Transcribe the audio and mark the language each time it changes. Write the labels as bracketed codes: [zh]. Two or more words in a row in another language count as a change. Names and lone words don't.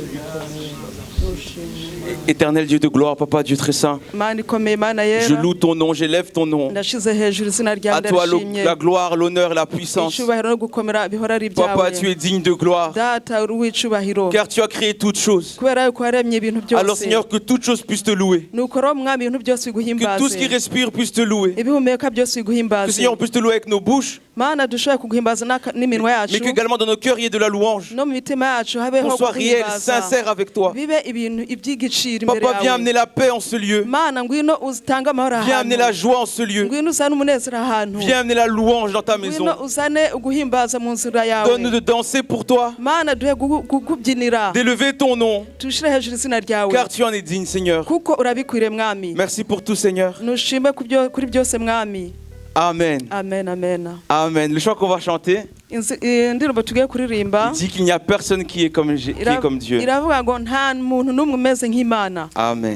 [fr] Éternel Dieu de gloire, Papa Dieu très saint, je loue ton nom, j'élève ton nom. [rw] ndashize hejuru izina ryawe [fr] À toi [rw] ndarishimye [fr] la gloire, l'honneur, la puissance. [rw] icyubahiro no gukomera bihora ari [fr] Papa, [rw] ibyawe [fr] tu es digne de gloire, [rw] data uri uw'icyubahiro [fr] car tu as créé toutes choses. [rw] kubera yuko waremye ibintu [fr] Alors [rw] byose [fr] Seigneur, que toutes choses puissent te louer. [rw] nuko rero mwami ibintu byose [fr] Que tout ce [rw] biguhimbaze [fr] qui respire puisse te louer. [rw] ibihumeka byose [fr] Que [rw] biguhimbaze [fr] Seigneur, on puisse te louer avec nos bouches, [rw] mana dushobore kuguhimbaza n'iminwa [fr] mais [rw] yacu [fr] qu'également dans nos cœurs, il y ait de la louange. [rw] no mu mitima yacu habeho [fr] Qu'on soit réel, [rw] kuguhimbaza [fr] sincère avec toi. [rw] bibe ibintu iby'igiciro imbere [fr] Papa, viens [rw] yawe [fr] amener la paix en ce lieu. [rw] mana ngwino utange amahoro [fr] Viens amener la [rw] ahantu [fr] joie en ce lieu. [rw] ngwino uzane umunezero ahantu [fr] Viens amener la louange dans ta maison. [rw] ngwino uzane uguhimbaza mu nzira yawe [fr] Donne-nous de danser pour toi, [rw] mana duhe kukubyinira [fr] d'élever ton nom, [rw] tushire hejuru izina ryawe [fr] car tu en es digne, Seigneur. [rw] kuko urabikwiriye mwami [fr] Merci pour tout, Seigneur. [rw] nushime kuri byose mwami [fr] Amen. [rw] amen amen [fr] Amen. Le chant qu'on va chanter, [rw] indirimbo tugiye kuririmba [fr] il dit qu'il n'y a personne qui est comme Dieu. [rw] iravuga ngo nta muntu n'umwe umeze nk'imana [fr] Amen.